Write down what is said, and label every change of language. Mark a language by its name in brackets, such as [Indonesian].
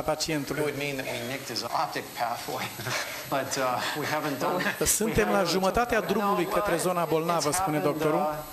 [English] It [Romanian] pacientului. [English] would mean that we nicked his optic pathway, but we haven't done. [Romanian] Suntem la jumătatea drumului către zona bolnavă, spune doctorul.